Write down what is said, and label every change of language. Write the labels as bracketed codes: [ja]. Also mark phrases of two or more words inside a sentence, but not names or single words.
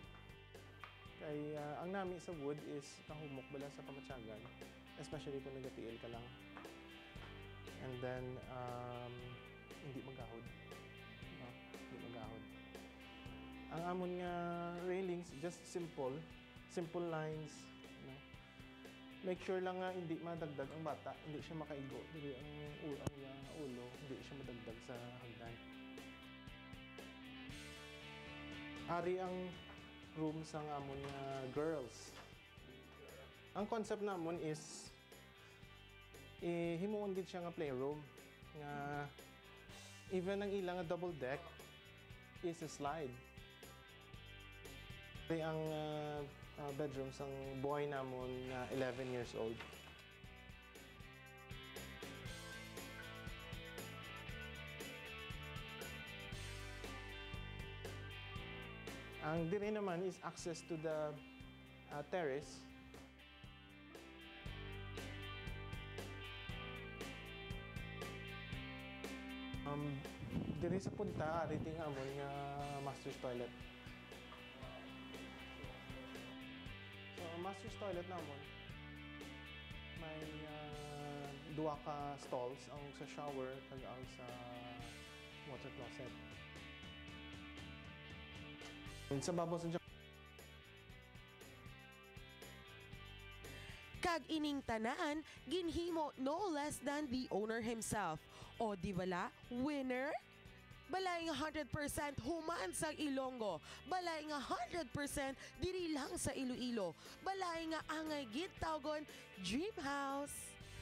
[hil] Kay ang nami sa wood is kahumok bala sa pamatsagan, especially kung nagatiil ka lang. And then, hindi magahod. No? Hindi magahod. Ang amon nga railings, [en] just simple lines. You know? Make sure [hil] lang nga hindi madagdag ang bata, hindi siya makaigo. Dili ang ulo, hindi siya madagdag sa hagdan. Ari ang room sa amon nga girls. Ang concept namon is himuon gid siya nga playroom nga even ang ilang [en] double deck is a slide. [hil] Ari ang bedroom sang boy namon nga 11 years old. Ang dire naman [en] is access to the terrace. [hil] Dire sa punta, ariting amon nga [en] master's toilet. [hil] So, ang [en] master's toilet [hil] namon, may duwa ka stalls, ang sa shower kag ang sa [en] water closet. [hil] Sa babaw sa Kag ining tanaan, ginhimo [en] no less than the owner himself. [hil] O di bala, winner? Balay nga 100% human sa Ilonggo. Balay nga 100% diri lang sa Iloilo. Balay nga angay gid tawgon Dream House.